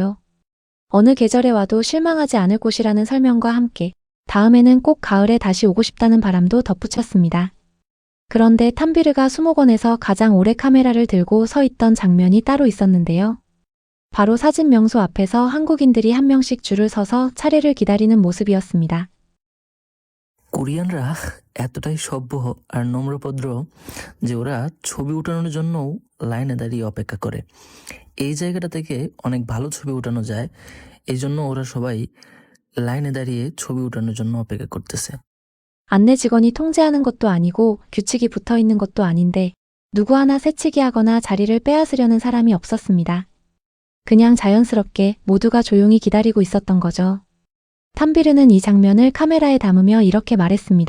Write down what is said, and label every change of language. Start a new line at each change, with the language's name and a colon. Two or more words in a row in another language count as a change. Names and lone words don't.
Korean: 어느 계절에 와도 실망하지 않을 곳이라는 설명과 함께 다음에는 꼭 가을에 다시 오고 싶다는 바람도 덧붙였습니다. 그런데 탐비르가 수목원에서 가장 오래 카메라를 들고 서 있던 장면이 따로 있었는데요. 바로 사진 명소 앞에서 한국인들이 한 명씩 줄을 서서 차례를 기다리는 모습이었습니다.
Bangla: কোরিয়ানরা এতটাই সভ্য আর নম্রভদ্র যে ওরা ছবি উঠানোর জন্য লাইনে দাঁড়িয়ে অপেক্ষা করে। এই জায়গাটা থেকে অনেক ভালো ছবি উঠানো যায়, এই জন্য ওরা সবাই লাইনে দাঁড়িয়ে ছবি উঠানোর জন্য 어পেক্ষা করতেছে।
Korean: 안내 직원이 통제하는 것도 아니고 규칙이 붙어 있는 것도 아닌데 누구 하나 새치기 하거나 자리를 빼앗으려는 사람이 없었습니다. 그냥 자연스럽게 모두가 조용히 기다리고 있었던 거죠. 탐비르는 이 장면을 카메라에 담으며 이렇게 말했습니다.